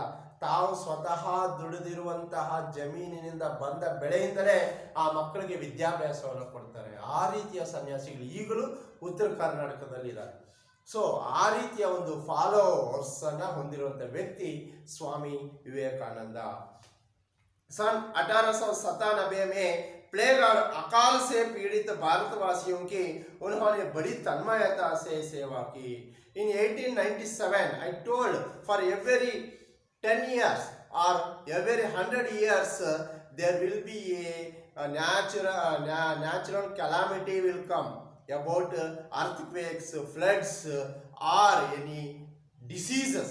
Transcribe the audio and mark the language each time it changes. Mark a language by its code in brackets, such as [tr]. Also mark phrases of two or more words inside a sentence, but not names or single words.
[kn] ತಾವು ಸ್ವತಃ ದುಡಿದಿರುವಂತಹ ಜಮೀನಿನಿಂದ ಬಂದ ಬೆಳೆಯಿಂದಲೇ ಆ ಮಕ್ಕಳಿಗೆ ವಿದ್ಯಾಭ್ಯಾಸವನ್ನು ಕೊಡ್ತಾರೆ. ಆ ರೀತಿಯ ಸನ್ಯಾಸಿಗಳು ಈಗಲೂ ಉತ್ತರ ಕರ್ನಾಟಕದಲ್ಲಿದ್ದಾರೆ. ಸೊ ಆ ರೀತಿಯ ಒಂದು ಫಾಲೋವರ್ಸ್ ಅನ್ನ ಹೊಂದಿರುವಂಥ ವ್ಯಕ್ತಿ ಸ್ವಾಮಿ ವಿವೇಕಾನಂದ. [hi] सन 1897 में प्लेग और अकाल से पीड़ित भारतवासियों की उन्होंने बड़ी तन्मयता से सेवा की. [en] In 1897, I told for every 10 years or every 100 years there will be a natural calamity will come about earthquakes, floods, or any diseases.